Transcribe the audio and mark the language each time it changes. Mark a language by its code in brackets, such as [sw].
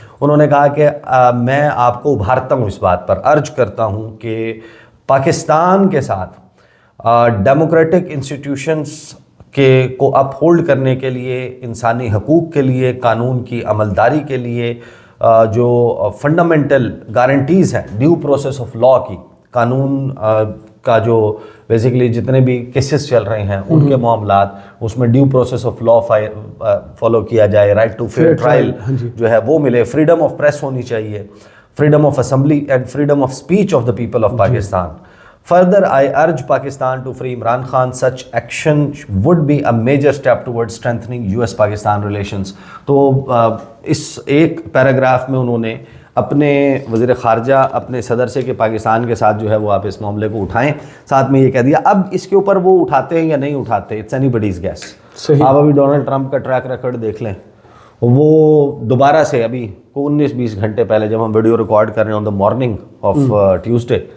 [ur] انہوں نے کہا کہ میں آپ کو ابھارتا ہوں اس بات پر, ارج کرتا ہوں کہ پاکستان کے ساتھ ڈیموکریٹک انسٹیٹیوشنز کو اپ ہولڈ کرنے کے لیے, انسانی حقوق کے لیے, قانون کی عملداری کے لیے جو فنڈامنٹل گارنٹیز ہیں ڈیو پروسیس آف لا کی, قانون کا جو بیسیکلی جتنے بھی کیسز چل رہے ہیں ان کے معاملات اس میں due process of law follow کیا جائے, رائٹ ٹو فیئر ٹرائل جو ہے وہ ملے, [en] Freedom of press ہونی چاہیے, freedom of assembly and freedom of speech of the people of Pakistan. Further, I urge Pakistan to free Imran Khan. Such action would be a major step towards strengthening US-Pakistan relations. [ur] تو اس ایک paragraph میں انہوں نے اپنے وزیر خارجہ اپنے صدر سے کہ پاکستان کے ساتھ جو ہے وہ آپ اس معاملے کو اٹھائیں, ساتھ میں یہ کہہ دیا. اب اس کے اوپر وہ اٹھاتے ہیں یا نہیں اٹھاتے, [en] It's anybody's guess. [ur] آپ ابھی ڈونلڈ ٹرمپ کا ٹریک ریکارڈ دیکھ لیں, وہ دوبارہ سے ابھی 19-20 گھنٹے پہلے جب ہم ویڈیو ریکارڈ کر رہے ہیں [en] on the morning of Tuesday,